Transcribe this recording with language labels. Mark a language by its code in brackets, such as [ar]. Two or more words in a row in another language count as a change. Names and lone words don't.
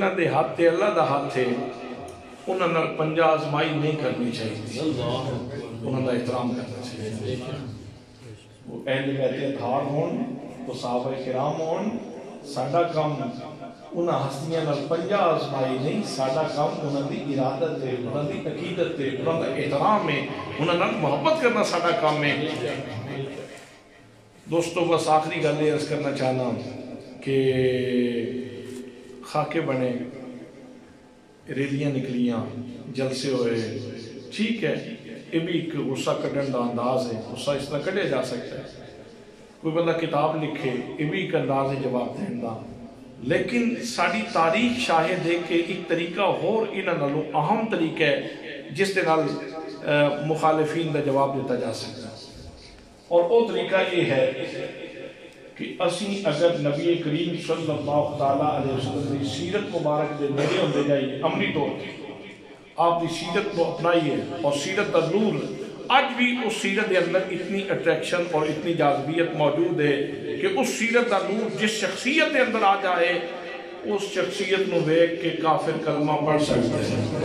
[pa] دے ہاتھ تھے [ur] اللہ دا ہاتھ تھے [pa] انہوں نے پنجہ آزمائی نہیں کرنی چاہیے انہوں نے احترام کرنا چاہیے وہ اہل بیت اطہار ہون وہ صحابہ کرام ہون ساڈا کام انہاں ہستیاں نال پنجہ آزمائی نہیں ساڈا کام انہوں دی ارادت ہے انہوں دی عقیدت ہے انہوں دا احترام ہے انہوں نے محبت کرنا ساڈا کام ہے دوستو بس آخری گل یہ عرض کرنا چاہنا کہ [ur] خاکے بنے ریلیاں نکلیاں جلسے ہوئے ٹھیک ہے یہ بھی ایک غصہ کٹن دا انداز ہے غصہ اس طرح کٹے جا سکتا ہے کوئی بندہ کتاب لکھے یہ بھی ایک انداز [pa] ہے جواب دین دا لیکن ساری تاریخ شاہد ہے کہ ایک طریقہ اور انہاں نالوں اہم طریقہ ہے جس دے نال مخالفین دا جواب [ur] دیتا جا سکتا ہے اور وہ طریقہ یہ ہے کہ اسی اگر نبی کریم صلی اللہ تعالیٰ علیہ وسلم کی سیرت مبارک [pa] دے نیڑے ہوندے جائیے [ur] عملی طور پہ آپ کی سیرت کو اپنائیے اور سیرت کا نور آج بھی اس سیرت کے اندر اتنی اٹریکشن اور اتنی جاذبیت موجود ہے کہ اس سیرت کا نور جس شخصیت کے اندر آ جائے اس [pa] شخصیت نو دیکھ کے [ur] کافر کلمہ پڑھ سکتے ہیں